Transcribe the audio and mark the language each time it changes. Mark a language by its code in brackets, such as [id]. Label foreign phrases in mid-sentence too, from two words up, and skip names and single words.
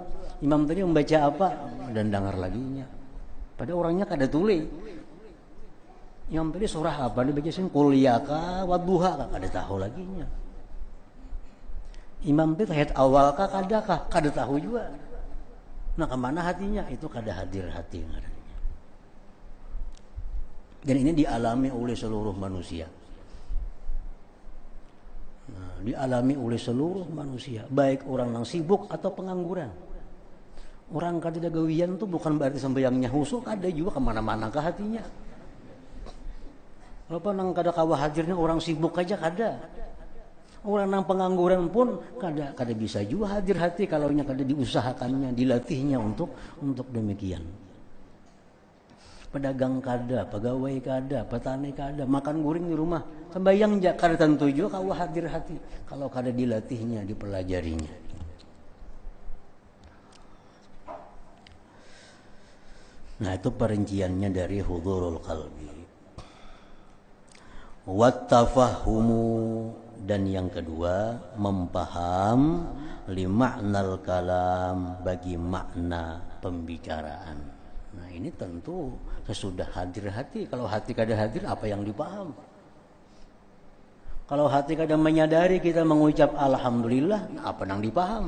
[bjn] Imam tadi membaca apa dan dengar laginya. Pada orangnya kada tuli. Imam tadi surah apa dibaca sing kuliah wadduha kada tahu laginya. Imam itu ayat awal kada tahu juga. Nah, kemana hatinya? Itu kada hadir hati. [id] Dan ini dialami oleh seluruh manusia. Nah, dialami oleh seluruh manusia, baik orang yang sibuk atau pengangguran. [bjn] Orang kada ada gawian itu bukan berarti sembahyangnya khusyuk, ada juga kemana-mana ke hatinya. Kalau nang kada kawa hadirnya orang sibuk aja kada. Orang nang pengangguran pun kada bisa juga hadir hati kalau nya kada diusahakannya, dilatihnya untuk demikian. Pedagang kada, pegawai kada, petani kada, makan guring di rumah, sembahyang jakar tentu juga kawa hadir hati kalau kada dilatihnya, dipelajarinya. [id] Nah, itu perinciannya dari hudurul qalbi. Wattafahumu, dan yang kedua mempaham [ar] لمعنى الكلام, [id] bagi makna pembicaraan. Nah, ini tentu sesudah hadir hati. [bjn] Kalau hati kada hadir, apa yang dipaham? Kalau hati kada menyadari kita mengucap alhamdulillah, apa yang dipaham?